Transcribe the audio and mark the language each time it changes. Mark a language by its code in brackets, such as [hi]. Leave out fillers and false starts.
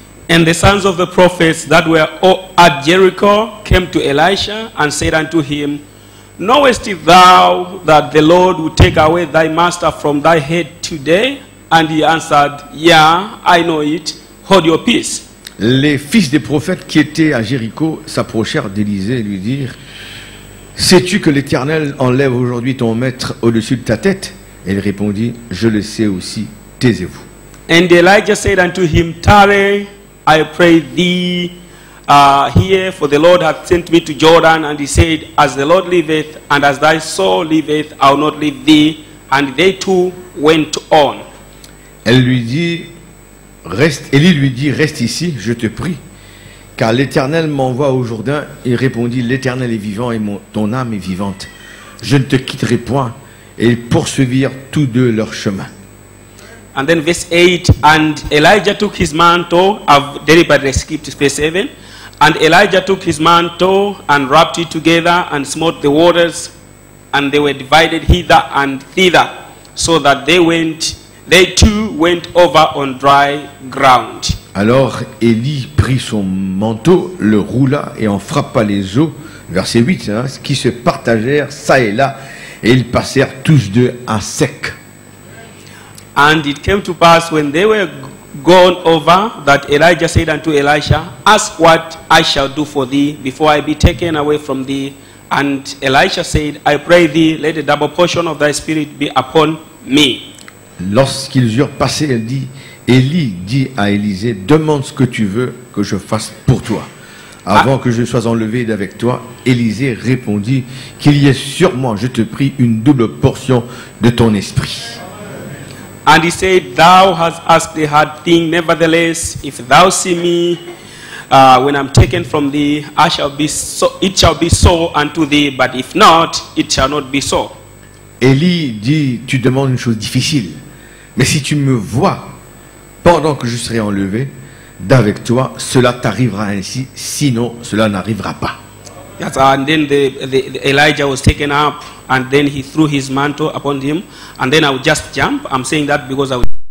[en] And the sons of the prophets that were at Jericho came to Elisha and said unto him, knowest thou that the Lord will take away thy master from thy head today? And he answered, yeah, I know it. Hold your peace. [fr] Les fils des prophètes qui étaient à Jéricho s'approchèrent d'Élisée et lui dirent, sais-tu que l'Éternel enlève aujourd'hui ton maître au-dessus de ta tête? Et il répondit, je le sais aussi, taisez-vous. [en] And Elijah said unto him, tarry, I pray thee here, for the Lord hath sent me to Jordan. And he said, as the Lord liveth, and as thy soul liveth, I will not leave thee. And they two went on. [fr] Elle lui dit, Élie lui dit, reste ici, je te prie, car l'Éternel m'envoie au Jourdain. Il répondit, l'Éternel est vivant et ton âme est vivante. Je ne te quitterai point. Et ils poursuivirent tous deux leur chemin. [en] And then verse 8, and Elijah took his mantle, I've deliberately skipped verse 7, and Elijah took his mantle and wrapped it together and smote the waters, and they were divided hither and thither, so that they too went over on dry ground. [fr] Alors Élie prit son manteau, le roula et en frappa les eaux, verset 8, qui se partagèrent ça et là, et ils passèrent tous deux à sec. [en] And it came to pass when they were gone over that Elijah said unto Elisha, ask what I shall do for thee before I be taken away from thee. And Elisha said, I pray thee, let a double portion of thy spirit be upon me. [fr] Lorsqu'ils eurent passé, Élie dit à Élisée, demande ce que tu veux que je fasse pour toi. Avant que je sois enlevé d'avec toi, Élisée répondit, qu'il y ait sur moi, je te prie, une double portion de ton esprit. [en] And he said, thou hast asked a hard thing, nevertheless, if thou see me when I'm taken from thee, it shall be so unto thee, but if not, it shall not be so. [fr] Élie dit, tu demandes une chose difficile, mais si tu me vois pendant que je serai enlevé d'avec toi, cela t'arrivera ainsi, sinon cela n'arrivera pas. [en] Yes, and then the Elijah was taken up, and then he threw his mantle upon him, and then I would just jump. I'm saying that because I would.